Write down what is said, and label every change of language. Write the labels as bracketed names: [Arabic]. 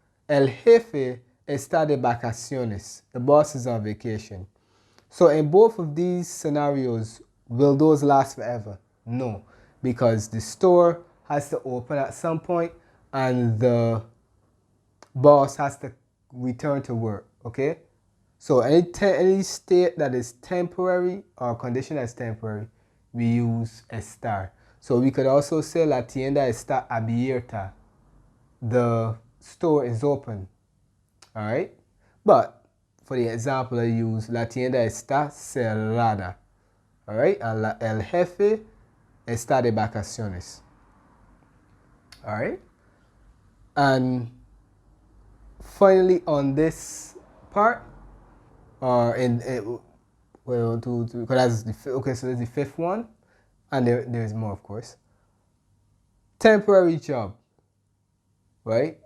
[Spanish] El jefe está de vacaciones. [English] The boss is on vacation. So in both of these scenarios, will those last forever? No, because the store has to open at some point and the boss has to return to work, okay? So any state that is temporary or condition that's temporary, we use estar. So we could also say [Spanish] la tienda está abierta. [English] The store is open, all right? But for the example, I use [Spanish] la tienda está cerrada. [English] All right? [Spanish] And el jefe está de vacaciones. [English] All right? And finally, on this part, or well, because that's the okay, so there's the fifth one, and there's more, of course. Temporary job. Right?